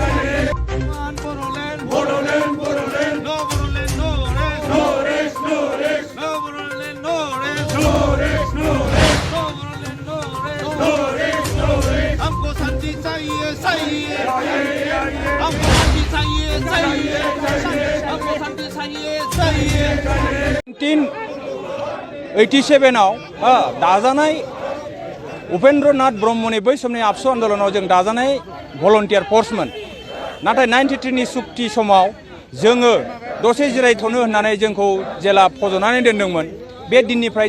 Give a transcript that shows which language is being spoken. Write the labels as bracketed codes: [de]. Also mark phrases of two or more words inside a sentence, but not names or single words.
[hi] हमको शांति चाहिए हमको शांति चाहिए हमको शांति चाहिए [brx] 1987 दाजानाय उपेन्द्रनाथ ब्रह्मनि बै समनि आबसु आन्दलनाव जों दाजानाय भलन्टियार फर्समोन नाथाय 93 नि सुक्ति समाव जोङो दसे जिरायथ'नो होननानै जोंखौ जेला फज'नानै दोनदोंमोन बे दिननिफ्राय